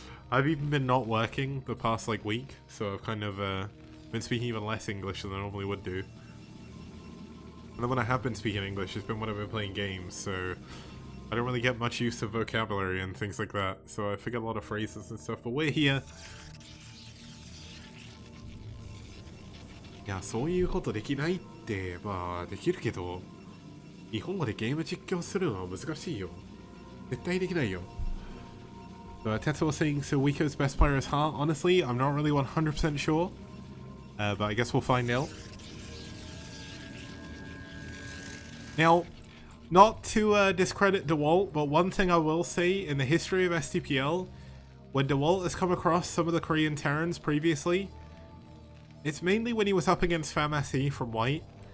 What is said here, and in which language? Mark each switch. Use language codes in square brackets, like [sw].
[en] I've even been not working the past like week, so I've kind of been speaking even less English than I normally would do. And then when I have been speaking English, it's been when I've been playing games, so I don't really get much use of vocabulary and things like that, so I forget a lot of phrases and stuff, but we're here. [ja] いや、そういうことできないって、まあ、できるけど、日本語でゲーム実況するのは難しいよ。絶対できないよ。 [en] Tetsuo was saying, so Wiko's best player is Heart. Honestly, I'm not really 100% sure, but I guess we'll find out. Now, not to discredit DeWalt, but one thing I will say in the history of STPL, when DeWalt has come across some of the Korean Terrans previously, it's mainly when he was up against Famasi from White.